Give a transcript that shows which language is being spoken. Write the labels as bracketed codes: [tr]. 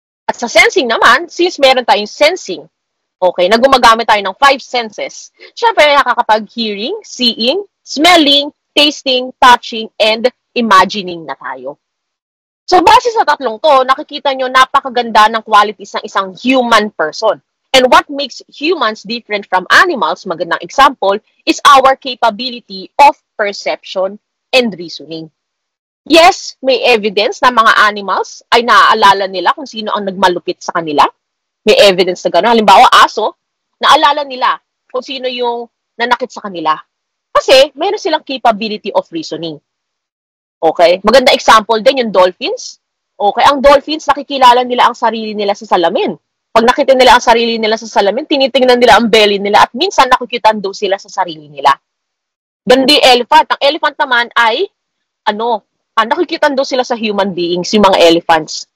[tl] At sa sensing naman, since meron tayong sensing, okay, na gumagamit tayo ng 5 senses, syempre, nakakapag-hearing, seeing, smelling, tasting, touching, and imagining na tayo. So, base sa tatlong to, nakikita nyo napakaganda ng qualities ng isang human person. [en] And what makes humans different from animals, [tl] magandang [en] example, is our capability of perception and reasoning. [tl] Yes, may evidence na mga animals ay naaalala nila kung sino ang nagmalupit sa kanila. May evidence na gano'n. Halimbawa, aso, naalala nila kung sino yung nanakit sa kanila. Kasi, mayroon silang capability of reasoning. Okay? Maganda example din yung dolphins. Okay, ang dolphins, nakikilala nila ang sarili nila sa salamin. Pag nakita nila ang sarili nila sa salamin, tinitingnan nila ang belly nila at minsan nakikitaan daw sila sa sarili nila. Gandi elephant. Ang elephant naman ay, nakikitaan daw sila sa human beings, yung mga elephants.